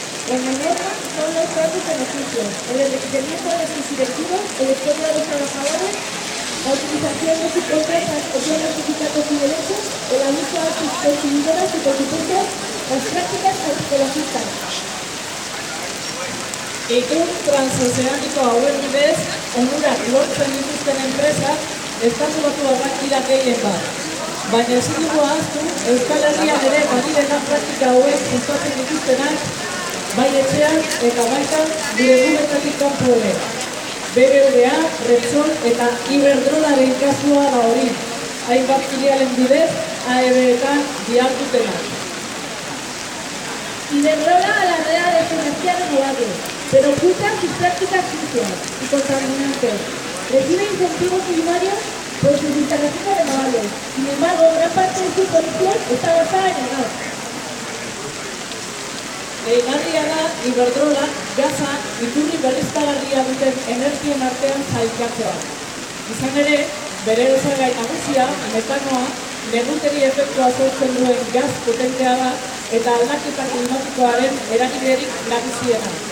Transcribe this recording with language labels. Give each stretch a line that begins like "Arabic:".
Spanish: La norma son los grandes beneficios, el enriquecimiento de sus directivos, el esfuerzo de los trabajadores, la utilización de sus empresas o bienes sindicatos y derechos, el abuso a sus consumidoras y por supuesto las prácticas ecologistas.
Basque: Itun transozeaniko hauen bidez, onurak lortzen dituzten enpresak, Estatu Batuarrak dira gehien bat. Baina ezin dugu ahaztu, Euskal Herrian ere badirena praktika hauek sustatzen dituztenak, bai etxean eta baita gure gubetatik kanpo ere. BBVA, Repsol eta Iberdrolaren kasua da hori, hainbat filialen bidez, AEB-etan dihardutenak.
Spanish: Iberdrola alardea de su energía renovable, pero oculta sus prácticas sucias y contaminantes. Recibe incentivos millonarios por sus instalaciones renovables. Sin embargo, gran parte de su producción está basada en el gas.
Basque: Deigarria da Iberdrola, gaza, iturri berriztagarria duten energien artean sailkatzea. Izan ere, bere osagai nagusia, metanoa, neguteri efektua sortzen duen gaz potentea da eta aldaketa klimatikoaren eragilerik nagusiena.